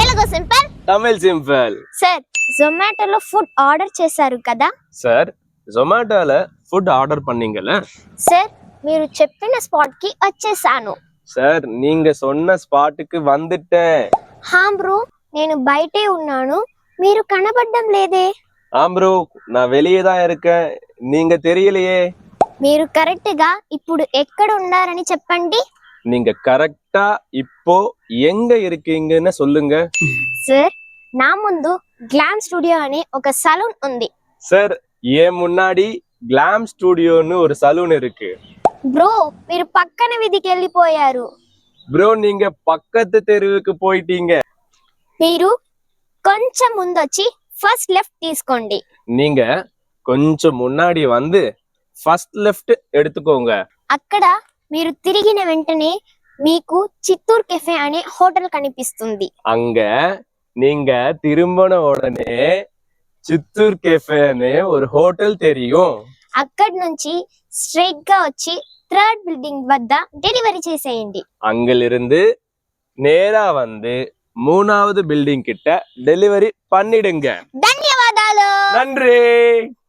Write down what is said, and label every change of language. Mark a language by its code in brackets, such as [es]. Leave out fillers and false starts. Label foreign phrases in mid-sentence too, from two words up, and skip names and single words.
[te] సింపుల్ తమిళ్ సింపుల్. సార్ జొమాటోలో [en] food order [te] చేశారు కదా సార్ జొమాటోలో [en] food order [te] பண்ணீங்கல సార్ మీరు చెప్పిన స్పాట్ కి వచ్చేసాను [ta] సార్ நீங்க சொன்ன ஸ்பாட்டுக்கு வந்துட்டேன். [te] హా బ్రో నేను బయటే ఉన్నాను మీరు కనబడడం లేదే [ta] ப்ரோ நான் வெளியே தான் இருக்கேன், நீங்க தெரியலையே. [te] మీరు కరెక్ట్ గా ఇప్పుడు ఎక్కడ ఉన్నారని చెప్పండి [ta] நீங்க கரெக்டா இப்போ எங்க இருக்கீங்கன்னு சொல்லுங்க. [te] సార్ నా ముందు గ్లామ్ స్టూడియో అనే ఒక సలూన్ ఉంది [ta] சார் ஏன் முன்னாடி கிளாம் ஸ்டுடியோன்னு ஒரு சலூன் இருக்கு. [te] బ్రో మీరు పక్కన వీధికి వెళ్ళిపోయారు [ta] ப்ரோ நீங்க பக்கத்து தெருவுக்கு போயிட்டீங்க. [te] మీరు కొంచెం ముందొచ్చి [en] first left [te] తీసుకోండి [ta] நீங்க கொஞ்சம் முன்னாடி வந்து [en] first left [ta] எடுத்துக்கோங்க. [te] అక్కడ మీరు తిరిగిన వెంటనే మీకు చిత్తూరు కెఫే అనే హోటల్ కనిపిస్తుంది [ta] அங்க நீங்க திரும்பின உடனே சித்தூர் கேஃபேன்னு ஒரு ஹோட்டல் தெரியும். [te] అక్కడి నుంచి స్ట్రైట్ గా వచ్చి [en] third building [te] వద్ద డెలివరీ చేసేయండి [ta] அங்கிலிருந்து நேரா வந்து 3வது பில்டிங் கிட்ட டெலிவரி பண்ணிடுங்க. [te] ధన్యవాదాలు [ta] நன்றி.